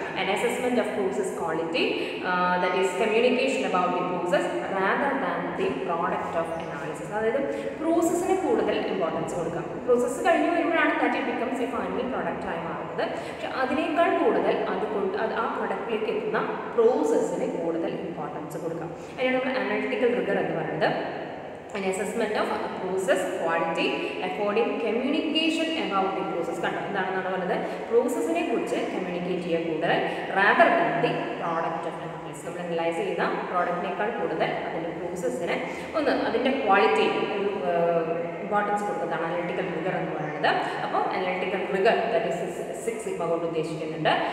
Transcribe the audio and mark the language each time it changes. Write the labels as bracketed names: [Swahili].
[English] An assessment of process quality that is communication about the process rather than the product of analysis. [Malayalam] അതായത് പ്രോസസ്സിന് കൂടുതൽ importance കൊടുക്കാം. Process കഴിഞ്ഞ് വരുമ്പോഴാണ് [English] that it becomes a final product [Malayalam] ആയി മാറുന്നത്. പക്ഷെ അതിനേക്കാൾ കൂടുതൽ ആ പ്രൊഡക്റ്റിലേക്ക് എത്തുന്ന പ്രോസസ്സിന് കൂടുതൽ ഇമ്പോർട്ടൻസ് കൊടുക്കാം. അതിനാണ് നമ്മൾ അനലിറ്റിക്കൽ റിഗർ എന്ന് പറയുന്നത്. [English] An assessment of process quality according communication about the process. [Malayalam] കണ്ടോ എന്താണെന്നാണ് പറയുന്നത്, പ്രോസസ്സിനെ കുറിച്ച് കമ്മ്യൂണിക്കേറ്റ് ചെയ്യുക കൂടുതൽ [English] Rather than the product of analysis. [Malayalam] നമ്മൾ അനലൈസ് ചെയ്യുന്ന പ്രോഡക്റ്റിനേക്കാൾ കൂടുതൽ അതിൻ്റെ പ്രോസസ്സിന് അതിൻ്റെ ക്വാളിറ്റി ഇമ്പോർട്ടൻസ് കൊടുക്കുന്നതാണ് അനലിറ്റിക്കൽ റിഗർ എന്ന് പറയുന്നത്. അപ്പോൾ analytical rigger that is 6 sigma കൊണ്ട് ഉദ്ദേശിക്കുന്നുണ്ട്.